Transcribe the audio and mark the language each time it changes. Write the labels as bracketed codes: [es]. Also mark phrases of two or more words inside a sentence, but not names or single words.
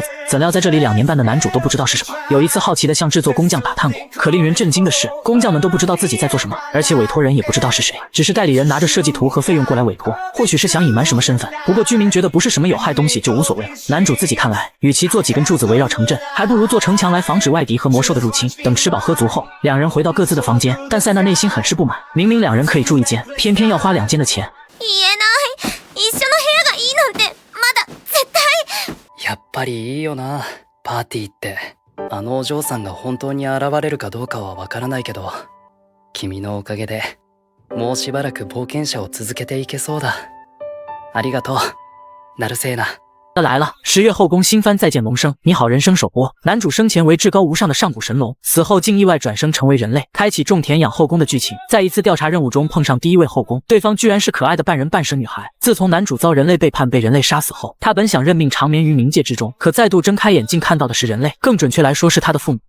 [zh] 怎料在这里2年半的男主都不知道是什么，有一次好奇的向制作工匠打探过，可令人震惊的是，工匠们都不知道自己在做什么，而且委托人也不知道是谁，只是代理人拿着设计图和费用过来委托，或许是想隐瞒什么身份。不过居民觉得不是什么有害东西就无所谓了。男主自己看来，与其做几根柱子围绕城镇，还不如做城墙来防止外敌和魔兽的入侵。等吃饱喝足后，两人回到各自的房间，但塞纳内心很是不满，明明两人可以住一间，偏偏要花2间的钱。 [ja] 一緒の部屋がいいなんて、まだ絶対。やっぱりいいよな、パーティーって。あのお嬢さんが本当に現れるかどうかはわからないけど、君のおかげでもうしばらく冒険者を続けていけそうだ。ありがとう。なるせーな。 [zh] 来了！10月后宫新番再见龙生，你好人生首播。男主生前为至高无上的上古神龙，死后竟意外转生成为人类，开启种田养后宫的剧情。在一次调查任务中碰上第一位后宫，对方居然是可爱的半人半蛇女孩。自从男主遭人类背叛被人类杀死后，他本想认命长眠于冥界之中，可再度睁开眼睛看到的是人类，更准确来说是他的父母。